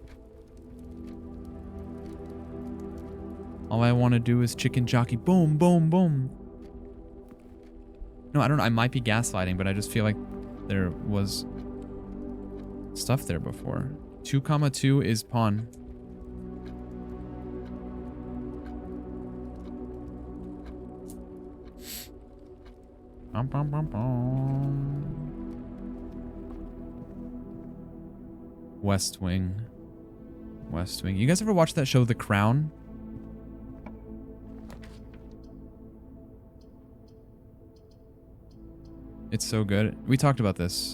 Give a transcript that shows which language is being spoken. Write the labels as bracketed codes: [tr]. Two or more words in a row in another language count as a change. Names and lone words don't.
[en] All I want to do is chicken jockey. Boom, boom, boom. No, I don't know. I might be gaslighting, but I just feel like there was stuff there before. 2,2 is pawn. Bum, bum, bum, bum. West Wing. West Wing. You guys ever watch that show, The Crown? It's so good. We talked about this.